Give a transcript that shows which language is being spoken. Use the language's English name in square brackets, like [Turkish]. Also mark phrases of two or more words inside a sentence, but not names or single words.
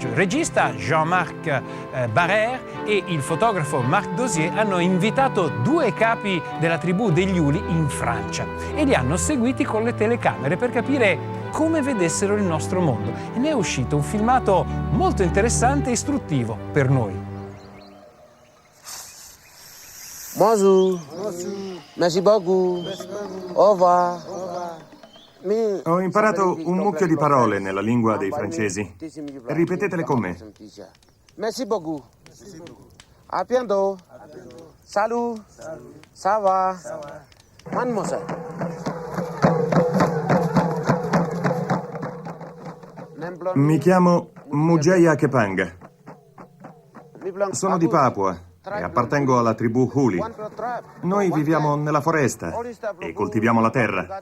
[Italian] Il regista Jean-Marc Barrère e il fotografo Marc Dosier hanno invitato 2 capi della tribù degli Uli in Francia e li hanno seguiti con le telecamere per capire come vedessero il nostro mondo. E ne è uscito un filmato molto interessante e istruttivo per noi. [French] Bonjour. Merci beaucoup. Au revoir. [Italian] Ho imparato un mucchio di parole nella lingua dei francesi. Ripetetele con me. [French] Merci beaucoup. À bientôt. Salut. Ça va. Mademoiselle. [Italian] Mi chiamo Mujeya Kepang. Sono di Papua e appartengo alla tribù Uli. Noi viviamo nella foresta e coltiviamo la terra.